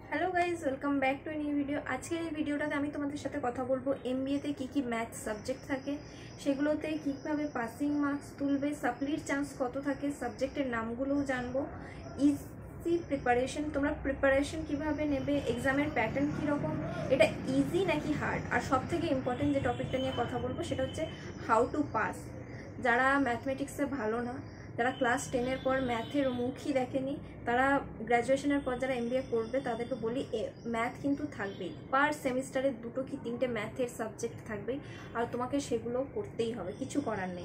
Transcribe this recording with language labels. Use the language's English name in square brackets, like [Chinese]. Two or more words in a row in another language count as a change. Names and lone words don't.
[English] Hello guys welcome back to new video. [Bangla] আজকে ভিডিওটাতে আমি তোমাদের সাথে কথা বলব এমবিএ তে কী [English] math subject [Bangla] থাকে সেগুলোতে কীভাবে [English] passing marks [Bangla] তুলবে, সাপ্লির চান্স কত থাকে, সাবজেক্টের নামগুলোও জানব, [English] easy preparation [Bangla] তোমরা প্রিপারেশন কীভাবে নেবে, এক্সামের প্যাটার্ন কী রকম, এটা ইজি নাকি হার্ড, আর সবথেকে ইম্পর্ট্যান্ট যে টপিকটা নিয়ে কথা বলব সেটা হচ্ছে [English] how to pass. [Bangla] যারা ম্যাথমেটিক্সে ভালো না, যারা ক্লাস 10-এর পর ম্যাথের মুখই দেখেনি, তারা গ্র্যাজুয়েশনের পর যারা এমবিএ করবে তাদেরকে বলি ম্যাথ কিন্তু থাকবেই, [English] per semester [Bangla] 2 কি 3টে ম্যাথের সাবজেক্ট থাকবেই, আর তোমাকে সেগুলো করতেই হবে, কিছু করার নেই।